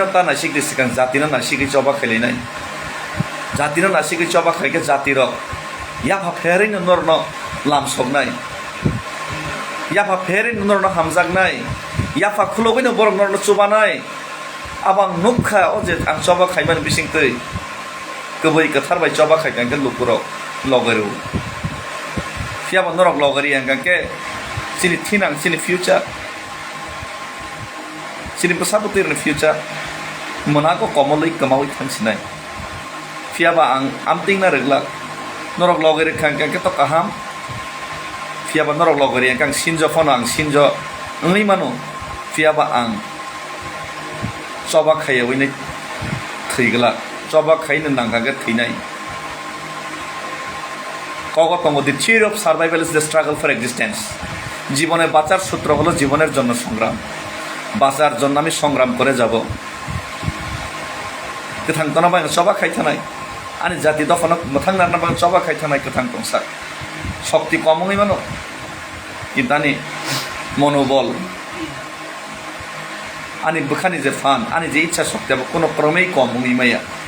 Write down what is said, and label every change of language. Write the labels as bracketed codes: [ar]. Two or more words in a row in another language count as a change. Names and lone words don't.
[trp] ता नासिकै सिगां जातिनो नासिकै चबा खेलिनाय जातिनो नासिकै चबा खाइके जातिर याफा फेरैनो नरनो लामसबनाय याफा फेरैनो नरनो हामजागनाय याफा खुलबैनो बरं नरनो चुबानाय आबां नुखा अजे आं चबा खाइमान बिसिंतै गोबै गोथारबाय चबा खाइखांके लुकुराव लगेरु फियाबा नरक लगेरि आंगांके sini tinang sini future sini pesabutir ni future menako komoloi kemawai tangsinai fiaba ang amting na regla norok logeri kang keto kaham fiaba norok logeri kang sinjo fono ang sinjo ngai mano fiaba ang coba khaya wini thigla coba khaina nangkhe thinai kogo tongo [en] the theory of survival is the struggle for existence [bn] জীবনে বাঁচার সূত্র হলো জীবনের জন্য সংগ্রাম বাঁচার জন্য আমি সংগ্রাম করে যাব [trp] गोथां तना बाय चबा खाइथानाय आनि जाति दफानो मोथांना बाय चबा खाइथानाय गोथां तंसा शक्ति कमङै मानो किन्तानि मनोबल आनि बखानि जे फान आनि जे इच्छा शक्ति अब कोनो क्रमै कमङै माया